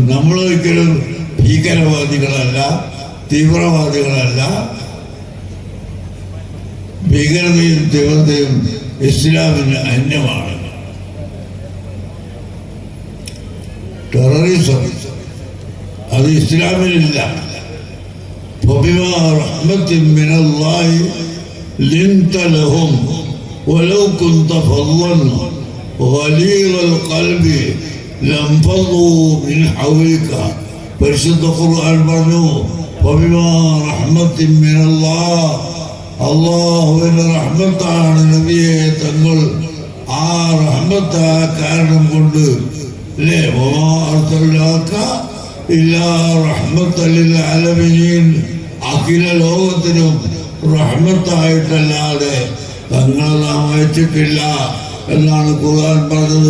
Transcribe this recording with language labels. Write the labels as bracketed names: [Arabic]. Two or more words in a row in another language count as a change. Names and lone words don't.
[Malayalam] നമ്മളൊരിക്കലും ഭീകരവാദികളല്ല, തീവ്രവാദികളല്ല. ഭീകരതയും തീവ്രതയും ഇസ്ലാമിന് അന്യമാണ്. ടെററിസം അത് ഇസ്ലാമിലില്ല. [Arabic] فبما رحمة من الله لنت لهم ولو كنت فظا غليظ القلب لانفضوا من حولك. [Malayalam] പരിശുദ്ധ ഖുർആൻ പറഞ്ഞു, [Arabic] فبما رحمة من الله, [Malayalam] അള്ളാഹുവിന്റെ റഹ്മത്താണ് നബിയെ തങ്ങൾ. ആ റഹ്മത്താ കാരണം കൊണ്ട് അല്ലേ, അഖില ലോകത്തിനും റഹ്മത്തായിട്ടല്ലാതെ തങ്ങളെ നാം അയച്ചിട്ടില്ല എന്നാണ് ഖുർആൻ പറഞ്ഞത്.